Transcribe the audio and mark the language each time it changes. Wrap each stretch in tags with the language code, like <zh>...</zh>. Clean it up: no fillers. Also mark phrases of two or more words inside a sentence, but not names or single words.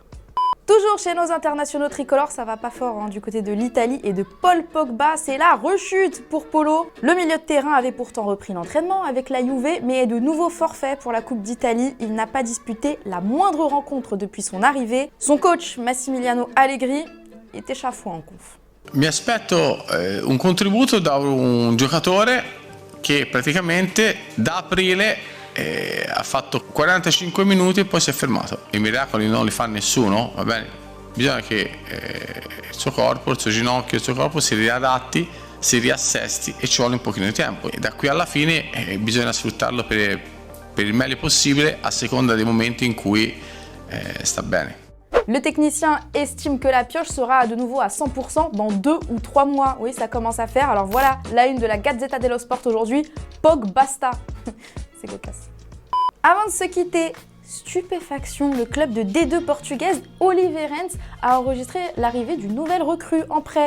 <fr>Toujours chez nos internationaux tricolores, ça va pas fort du côté de l'Italie et de Paul Pogba, c'est la rechute pour Polo. Le milieu de terrain avait pourtant repris l'entraînement avec la Juve, mais est de nouveau forfait pour la Coupe d'Italie. Il n'a pas disputé la moindre rencontre depuis son arrivée. Son coach, Massimiliano Allegri, est échafoué en conf.</fr> <it>Mi aspetto un contributo da un giocatore che praticamente da aprile ha fatto 45 minuti e poi si è fermato. I miracoli non li fa nessuno, va bene? Bisogna che il suo corpo, il suo ginocchio, il suo corpo si riadatti, si riassesti e ci vuole un pochino di tempo. E da qui alla fine bisogna sfruttarlo per il meglio possibile a seconda dei momenti in cui sta bene.</it> <fr>Le technicien estime que la pioche sera de nouveau à 100% dans 2 ou 3 mois. Oui, ça commence à faire. Alors voilà, la une de la Gazzetta dello Sport aujourd'hui. Pog basta. C'est cocasse. Avant de se quitter, stupéfaction, le club de D2 portugaise Oliveirense a enregistré l'arrivée d'une nouvelle recrue en prêt.</fr>